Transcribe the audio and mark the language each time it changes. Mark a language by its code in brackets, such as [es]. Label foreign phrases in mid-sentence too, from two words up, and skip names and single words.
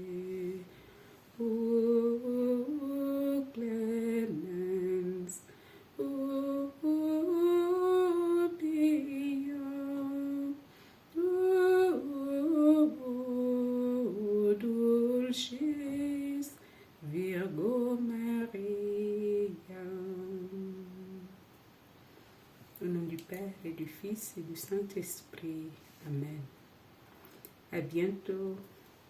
[la] O clemens, o pia, o dulcis Virgo Maria. [fr] Au nom du Père et du Fils et du Saint-Esprit. Amen. À bientôt.